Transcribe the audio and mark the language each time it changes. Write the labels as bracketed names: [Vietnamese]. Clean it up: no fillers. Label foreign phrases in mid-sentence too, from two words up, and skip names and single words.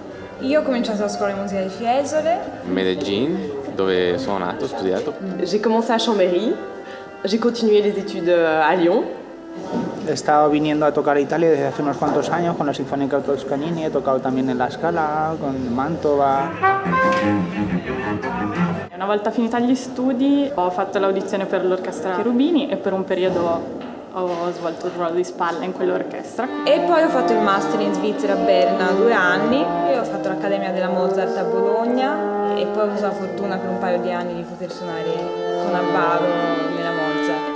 [Italian] Io ho cominciato la scuola di musica di Fiesole. Medellín, dove sono nato, ho studiato. [French] J'ai commencé à Chambéry, j'ai continué les études à Lyon. [Spanish] He estado viniendo a tocar a Italia desde hace unos cuantos años con la Sinfónica Toscanini, he tocado también en La Scala, con Mantova. [Italian] Una volta finita gli studi ho fatto l'audizione per l'orchestra Cherubini e per un periodo ho svolto il ruolo di spalla in quell'orchestra. E poi ho fatto il master in Svizzera a Berna 2 anni, e ho fatto l'Accademia della Mozart a Bologna e poi ho avuto la fortuna per un paio di anni di poter suonare con Abbaro nella Mozart.